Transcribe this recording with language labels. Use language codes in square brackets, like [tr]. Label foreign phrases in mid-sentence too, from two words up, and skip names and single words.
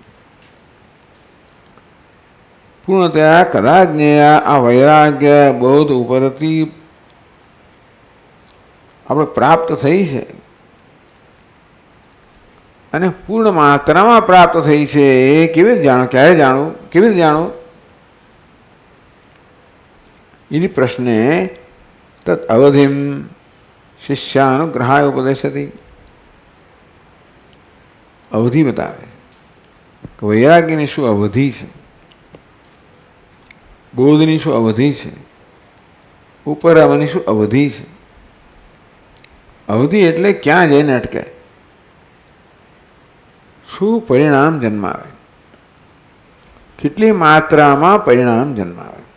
[sa] पूर्णतया कदा ज्ञेया, [gu] આ વૈરાગ્ય બોધ ઉપરતિ આપણે પ્રાપ્ત થઈ છે અને પૂર્ણ માત્રામાં પ્રાપ્ત થઈ છે. એ કેવી રીતે જાણવું? ક્યારે જાણવું? કેવી રીતે જાણવું? [sa] इति प्रश्ने तत् अवधिम शिष्यानुग्रहाय उपदेशति. [gu] અવધિ બતાવે કિ વૈરાગ્યની શું અવધિ છે, બોધની શું અવધિ છે, ઉપરામની શું અવધિ છે. અવધિ એટલે ક્યાં જઈને અટકે, શું પરિણામ જન્માવે, કેટલી માત્રામાં પરિણામ જન્માવે.